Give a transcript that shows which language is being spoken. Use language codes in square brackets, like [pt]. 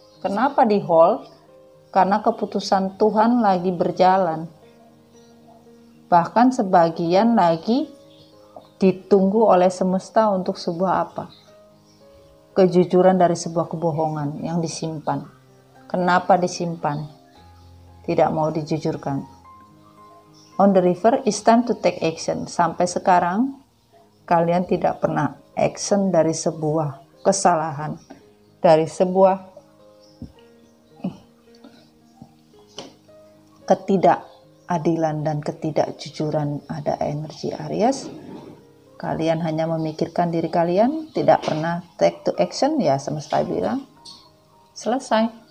[id] Kenapa di hold? Karena keputusan Tuhan lagi berjalan. Bahkan sebagian lagi ditunggu oleh semesta untuk sebuah apa? Kejujuran dari sebuah kebohongan yang disimpan. Kenapa disimpan? Tidak mau dijujurkan. [en] On the river, it's time to take action. [id] Sampai sekarang, kalian tidak pernah action dari sebuah kesalahan. Dari sebuah ketidakadilan dan ketidakjujuran. Ada energi Aries. Kalian hanya memikirkan diri kalian, tidak pernah [en] take to action, [id] ya semesta bilang selesai.